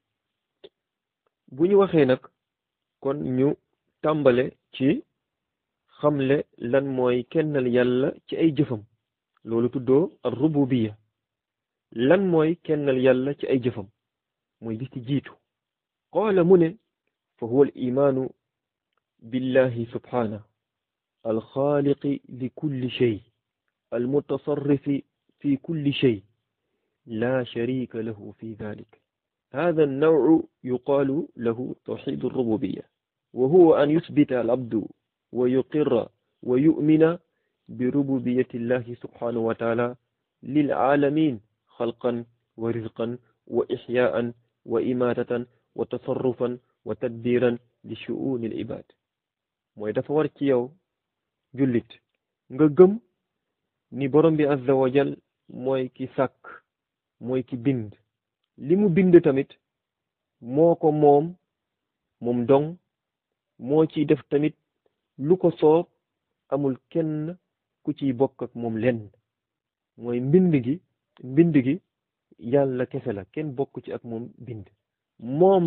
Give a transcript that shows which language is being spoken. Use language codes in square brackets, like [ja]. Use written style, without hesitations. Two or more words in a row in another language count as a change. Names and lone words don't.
[wo] bu ñu waxee nag kon ñu tàmbale ci xamle lan mooy kennal yàlla ci ay jëfam loolu tuddoo ar rububiya lan mooy kennal yàlla ci ay jëfam mooy bi ci jiitu qaala mu ne [ar] فهو الإيمان بالله سبحانه الخالق لكل شيء المتصرف في كل شيء لا شريك له في ذلك هذا النوع يقال له توحيد الربوبية وهو أن يثبت العبد ويقر ويؤمن بربوبية الله سبحانه وتعالى للعالمين خلقا ورزقا وإحياء وإماتة وتصرفا وتدبيرا لشؤون العباد [wo] mooy dafa war ci yow jullit nga gëm ni borom bi [ar] عز وجل [wo] mooy ki sàkk mooy ki bind li mu bind tamit moo ko moom dong moo ciy def tamit lu ko soob amul kenn ku ciy bokk ak moom lenn mooy mbind gi yàlla kese la kenn bokk ci ak moom bind moom